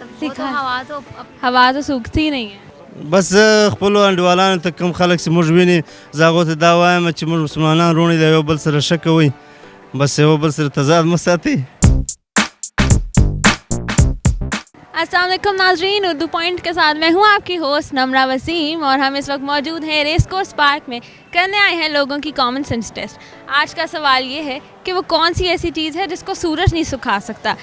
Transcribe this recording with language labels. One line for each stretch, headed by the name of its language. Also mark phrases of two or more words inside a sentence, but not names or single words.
Urdu: ہوا تو سوکھتی ہی نہیں ہے.
Pashto: بس خپلو انډیوالانو ته کوم خلک چې موږ ویني زه هغو ته دا وایم چې موږ مسلمانان روڼې د یو بل سره ښه کوئ بس یو بل سره تضاد مه ساتئ.
Urdu: السلام علیکم ناظرین، اردو پوائنٹ کے ساتھ میں ہوں آپ کی ہوسٹ نمرہ وسیم اور ہم اس وقت موجود ہیں ریس کورس پارک میں کرنے آئے ہیں لوگوں کی
English: common sense test.
Urdu: آج کا سوال یہ ہے کہ وہ کون سی ایسی چیز ہے جس کو سورج نہیں سکھا سکتا.